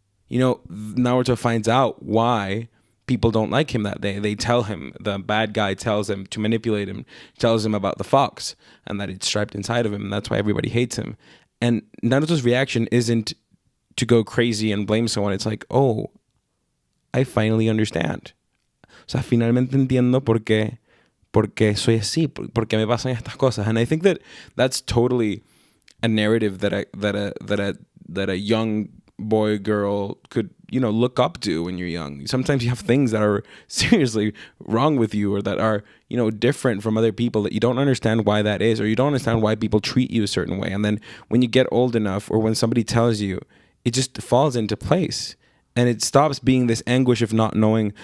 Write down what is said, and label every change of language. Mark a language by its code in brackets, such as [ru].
[en] Naruto finds out why people don't like him that day. They tell him, the bad guy tells him to manipulate him, tells him about the fox and that it's striped inside of him, and that's why everybody hates him. And Naruto's reaction isn't to go crazy and blame someone. It's like, oh, I finally understand. [es] O sea, finalmente entiendo porque soy así, porque me pasan estas cosas. [en] And I think that that's totally a narrative that a young boy, girl could look up to when you're young. Sometimes you have things that are seriously wrong with you, or that are different from other people, that you don't understand why that is, or you don't understand why people treat you a certain way. And then when you get old enough, or when somebody tells you, it just falls into place, and it stops being this anguish of not knowing.